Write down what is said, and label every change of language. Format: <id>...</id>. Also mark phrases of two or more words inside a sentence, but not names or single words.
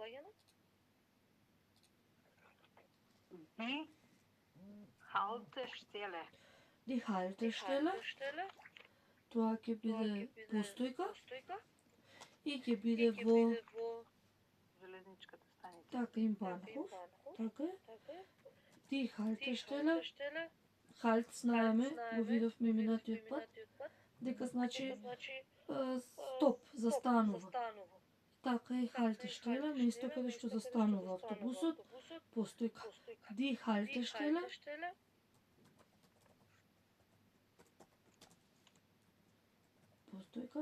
<de>Die Haltestelle. Die Haltestelle.</de> <mk>Тоа ќе биде постојка и ќе биде во Железничката станица. така им Bahnhof. Така е.</mk> <de>Die Haltestelle.</de> <mk>Halt знаеме, го видовме минатиот пат, дека значи стоп, застанува. Така е Haltestelle, место каде што застанува автобусот, постојка.</mk> <de>Die Haltestelle.</de> <mk>Постојка.</mk>